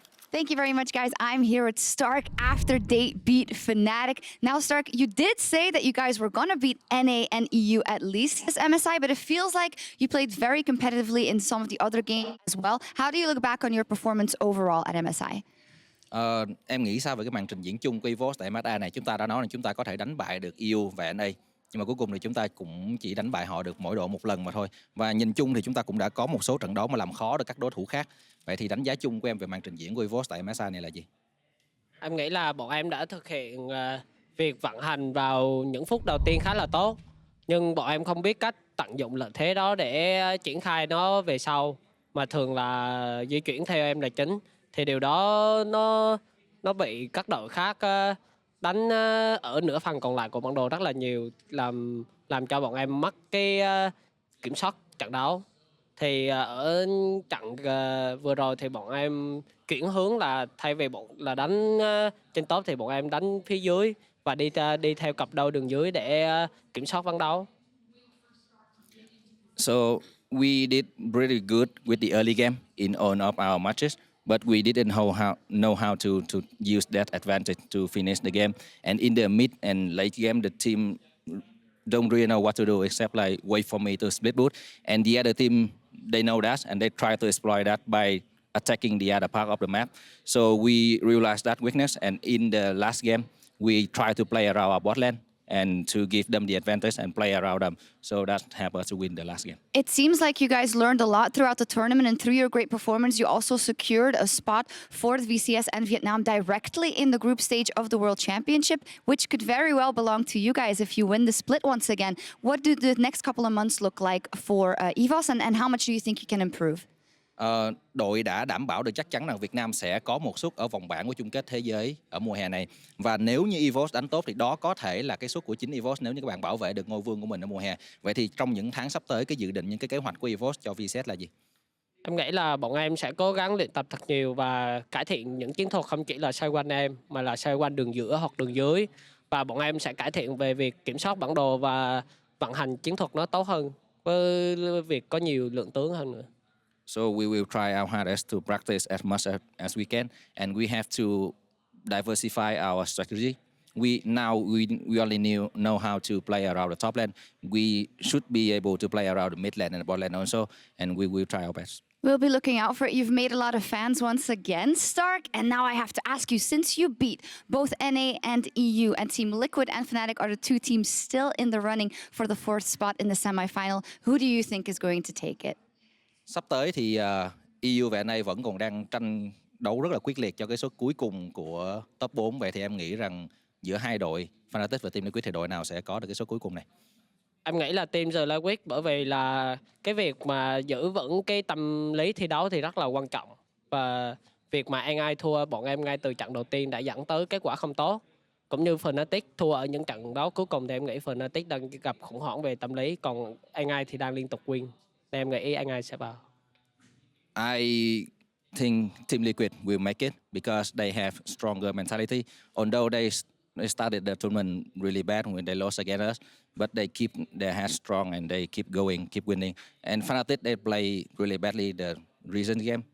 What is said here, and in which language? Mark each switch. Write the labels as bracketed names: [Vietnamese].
[English] Thank you very much, guys. I'm here with Stark after they beat Fnatic. Now, Stark, you did say that you guys were going to beat NA and EU at least as MSI, but it feels like you played very competitively in some of the other games as well. How do you look back on your performance overall at MSI? [Vietnamese] Em nghĩ sao về cái màn trình diễn chung của EVOS tại MSI này? Chúng ta đã nói là chúng ta có thể đánh bại được EU và NA. Nhưng mà cuối cùng thì chúng ta cũng chỉ đánh bại họ được mỗi đội một lần mà thôi. Và nhìn chung thì chúng ta cũng đã có một số trận đấu mà làm khó được các đối thủ khác. Vậy thì đánh giá chung của em về màn trình diễn của EVOS tại MSI này là gì? Em nghĩ là bọn em đã thực hiện việc vận hành vào những phút đầu tiên khá là tốt. Nhưng bọn em không biết cách tận dụng lợi thế đó để triển khai nó về sau. Mà thường là di chuyển theo em là chính. Thì điều đó nó bị các đội khác đánh ở nửa phần còn lại của bản đồ rất là nhiều, làm cho bọn em mất cái kiểm soát trận đấu. Thì ở trận vừa rồi thì bọn em chuyển hướng là thay vì là đánh trên top thì bọn em đánh phía dưới và đi theo cặp đôi đường dưới để kiểm soát ván đấu. [English] So we did really good with the early game in all of our matches. But we didn't know how to use that advantage to finish the game. And in the mid and late game, the team don't really know what to do except like wait for me to split boot. And the other team, they know that and they try to exploit that by attacking the other part of the map. So we realized that weakness, and in the last game, we try to play around our bot lane and to give them the advantage and play around them. So that helped us to win the last game. It seems like you guys learned a lot throughout the tournament, and through your great performance, you also secured a spot for the VCS and Vietnam directly in the group stage of the World Championship, which could very well belong to you guys if you win the split once again. What do the next couple of months look like for EVOS, and how much do you think you can improve? [Vietnamese] Đội đã đảm bảo được chắc chắn rằng Việt Nam sẽ có một suất ở vòng bảng của chung kết thế giới ở mùa hè này. Và nếu như EVOS đánh tốt thì đó có thể là cái suất của chính EVOS nếu như các bạn bảo vệ được ngôi vương của mình ở mùa hè. Vậy thì trong những tháng sắp tới, cái dự định, những cái kế hoạch của EVOS cho VCS là gì? Em nghĩ là bọn em sẽ cố gắng luyện tập thật nhiều và cải thiện những chiến thuật không chỉ là xoay quanh em mà là xoay quanh đường giữa hoặc đường dưới. Và bọn em sẽ cải thiện về việc kiểm soát bản đồ và vận hành chiến thuật nó tốt hơn với việc có nhiều lượng tướng hơn nữa. [English] So we will try our hardest to practice as much as we can, and we have to diversify our strategy. We only know how to play around the top lane. We should be able to play around the mid lane and the bot lane also, and we will try our best. We'll be looking out for it. You've made a lot of fans once again, Stark. And now I have to ask you, since you beat both NA and EU, and Team Liquid and Fnatic are the two teams still in the running for the 4th spot in the semi-final, who do you think is going to take it? [Vietnamese] Sắp tới thì EU và NA vẫn còn đang tranh đấu rất là quyết liệt cho cái suất cuối cùng của top 4. Vậy thì em nghĩ rằng giữa hai đội Fnatic và Team Liquid thì đội nào sẽ có được cái suất cuối cùng này? Em nghĩ là Team The Liquid, bởi vì là cái việc mà giữ vững cái tâm lý thi đấu thì rất là quan trọng. Và việc mà NA thua bọn em ngay từ trận đầu tiên đã dẫn tới kết quả không tốt. Cũng như Fnatic thua ở những trận đấu cuối cùng thì em nghĩ Fnatic đang gặp khủng hoảng về tâm lý, còn NA thì đang liên tục win. Nên em nghĩ NA sẽ vào. [English] I think Team Liquid will make it because they have stronger mentality. Although they started the tournament really bad when they lost against us, but they keep their head strong and they keep going, keep winning. And Fnatic, they play really badly the recent game.